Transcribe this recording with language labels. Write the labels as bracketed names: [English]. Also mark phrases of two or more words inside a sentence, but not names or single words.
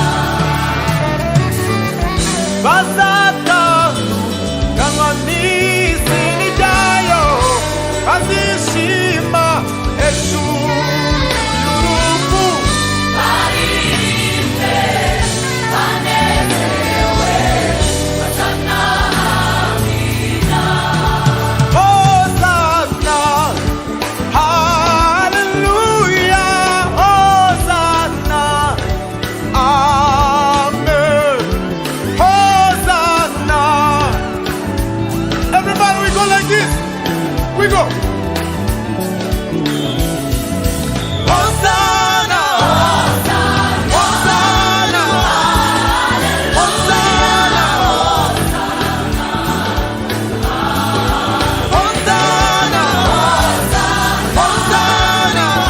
[Kinyarwanda] Bazatandukanywa n'izindi ryayo, azishima hejuru y'urupfu. baririmbe banezerewe hosana amina. [Hebrew] Hosanna, hallelujah, Hosanna, amen. Hosanna. [English] Everybody, we go like this. We go. [Hebrew] Hosanna, Hosanna, Hosanna, Hosanna, Hosanna,